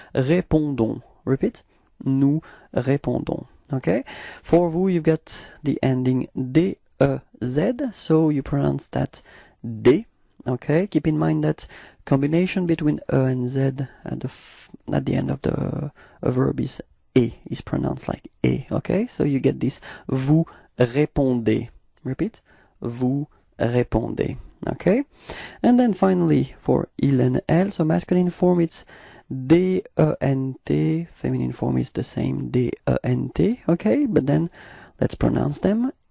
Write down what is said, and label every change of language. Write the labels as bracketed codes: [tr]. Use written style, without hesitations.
[fr] Répondons. [en] Repeat. [fr] Nous répondons. Okay. [en] For vous, you've got the ending D-E-Z, so you pronounce that D. Okay. Keep in mind that combination between E and Z at the end of the verb is E, is pronounced like E. Okay. So you get this [fr] vous répondez. [en] Repeat. [fr] Vous répondez. Okay. [en] And then finally for il and elle, so masculine form, it's D-E-N-T, feminine form is the same, D-E-N-T, okay, but then let's pronounce them.